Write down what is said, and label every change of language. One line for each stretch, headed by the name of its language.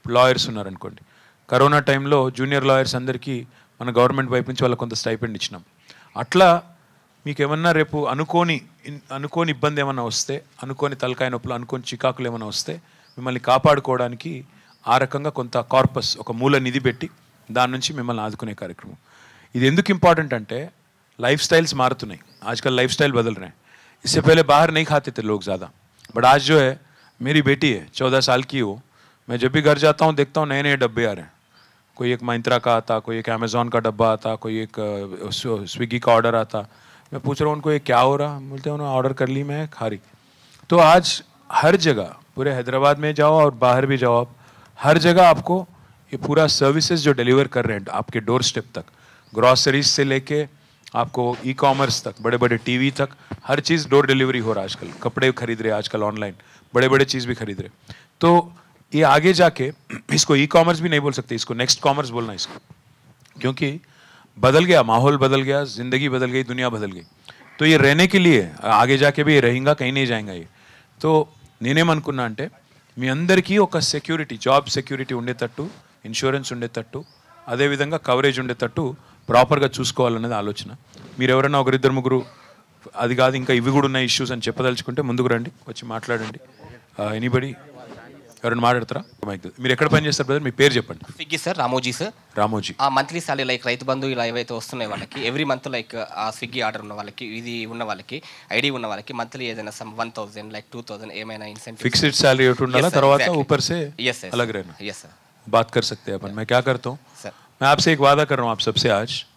Telugu: Lawyers ఉన్నారనుకోండి, corona టైంలో junior lawyers అందరికీ మన గవర్నమెంట్ వైపు నుంచి వాళ్ళకి కొంత స్టైపెండ్ ఇచ్చినాం. అట్లా మీకు ఏమన్నా రేపు అనుకోని ఇబ్బంది ఏమన్నా వస్తే, అనుకోని తలకాయ నొప్పులు, అనుకోని చికాకులు ఏమైనా వస్తే మిమ్మల్ని కాపాడుకోవడానికి ఆ రకంగా కొంత కార్పస్, ఒక మూల నిధి పెట్టి దాని నుంచి మిమ్మల్ని ఆదుకునే కార్యక్రమం. ఇది ఎందుకు ఇంపార్టెంట్ అంటే
Hindi: लाइफ स्टाइल्स
Telugu: मारतुनाई,
Hindi: आजकल लाइफ स्टाइल बदल रहे हैं. इससे पहले बाहर नहीं खाते थे लोग ज़्यादा, बट आज जो है, मेरी बेटी है 14 साल की हो, मैं जब भी घर जाता हूँ देखता हूँ नए नए डब्बे आ रहे हैं. कोई एक महिंद्रा का आता, कोई एक अमेज़ॉन का डब्बा आता, कोई एक स्विगी का ऑर्डर आता. मैं पूछ रहा हूँ उनको ये क्या हो रहा, बोलते हैं उन्होंने ऑर्डर कर ली, मैं खा रही. तो आज हर जगह, पूरे हैदराबाद में जाओ और बाहर भी जाओ आप, हर जगह आपको ये पूरा सर्विसेज जो डिलीवर कर रहे हैं आपके डोर स्टेप तक, ग्रॉसरीज से लेके आपको ई-कॉमर्स तक, बड़े बड़े टीवी तक, हर चीज़ डोर डिलीवरी हो रहा है आजकल. कपड़े खरीद रहे आजकल ऑनलाइन, बड़े बड़े चीज़ भी खरीद रहे. तो ये आगे जाके इसको ई-कॉमर्स भी नहीं बोल सकते, इसको नेक्स्ट कॉमर्स बोलना इसको, क्योंकि बदल गया माहौल, बदल गया, ज़िंदगी बदल गई, दुनिया बदल गई. तो ये रहने के लिए आगे जाके भी ये रहेगा, कहीं नहीं जाएगा ये.
Telugu: तो నేనేమనుకున్నా అంటే మీ అందరికీ ఒక సెక్యూరిటీ, జాబ్ సెక్యూరిటీ ఉండేటట్టు, ఇన్సూరెన్స్ ఉండేటట్టు, అదేవిధంగా కవరేజ్ ఉండేటట్టు ప్రాపర్గా చూసుకోవాలనేది ఆలోచన. మీరు ఎవరైనా ఒకరిద్దరు ముగ్గురు అది కాదు ఇంకా ఇవి కూడా ఉన్న ఇష్యూస్ అని చెప్పదలుచుకుంటే ముందుకు రండి, వచ్చి మాట్లాడండి. ఎనీబడి ఎవరైనా మాట్లాడతారా? మీరు ఎక్కడ పని చేస్తారు బ్రదర్? మీ పేరు చెప్పండి. Swiggy sir, Ramoji sir. Ramoji. ఆ monthly salary like Rythu Bandhu ఇలా ఏవైతే వస్తున్నాయి వాళ్ళకి ఎవ్రీ మంత్ లైక్ ఆ స్విగ్గీ ఆర్డర్ ఉన్న వాళ్ళకి, ఇది ఉన్న వాళ్ళకి, ఐడి ఉన్న వాళ్ళకి మంత్లీ ఏదైనా సమ్ 1000 లైక్ 2000 ఏమైనా ఇన్సెంటివ్, ఫిక్స్డ్
Hindi: सैलरी
Telugu: ఉండాలా, తర్వాత
Hindi: ऊपर से अलग रहना. यस सर, बात कर सकते हैं अपन. मैं क्या करता हूँ सर, मैं आपसे एक वादा कर रहा हूँ आप सबसे आज.